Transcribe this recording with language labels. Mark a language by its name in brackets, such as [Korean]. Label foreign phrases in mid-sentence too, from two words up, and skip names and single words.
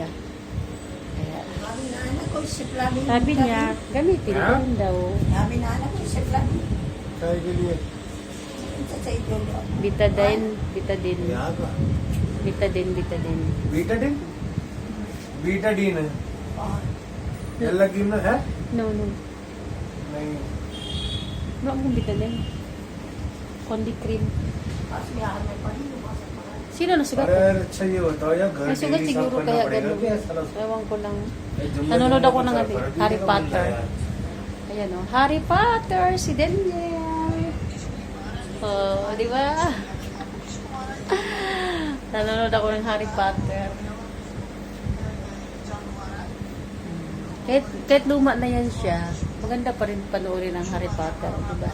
[Filipino] Kaya sabi niya gamitin Ha? din daw. Kaya ganyan. Betadine Yaga. betadine Betadine? Betadine. [Hindi] ये लगी ना है no नहीं [Filipino] wala akong betadine kundi cream. Sino nasugat ko? [Hindi] अरे अच्छा ये बताओ यार घर [Filipino] Nasugat [Hindi] डेली साफ [Filipino] siguro [Hindi] करना [Filipino] kaya [Hindi] पड़ेगा [Filipino] ganun. [Hindi] क्या सारा [Filipino] Ewan ko lang. [Hindi] जुम्मे [Filipino] Nanonood [Hindi] जुम्मे [Filipino] ako ng [Hindi] को [Filipino] ano, [Hindi] साफ [Filipino] Harry [Hindi] कर [Filipino] Potter. [Hindi] दिया [Filipino] Ayan o. Harry Potter, si Daniel. Oh, di ba? Nanonood ako ng Harry Potter. Kahit luma na yan siya, maganda pa rin panoorin ang Harry Potter, di ba?